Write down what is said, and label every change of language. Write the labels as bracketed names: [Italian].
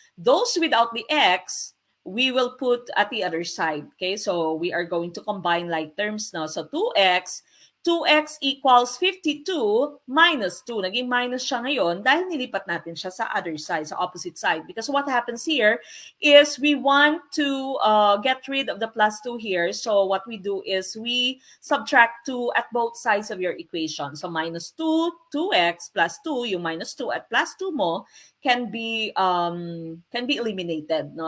[English] Those without the x, we will put at the other side. Okay, so we are going to combine like terms now. So 2x equals 52 minus 2. [Filipino] Naging minus siya ngayon dahil nilipat natin siya sa other side, sa opposite side. [English] Because what happens here is we want to get rid of the plus 2 here. So what we do is we subtract 2 at both sides of your equation. So minus 2, 2x plus 2, yung minus 2 at plus 2 mo, can be eliminated, no?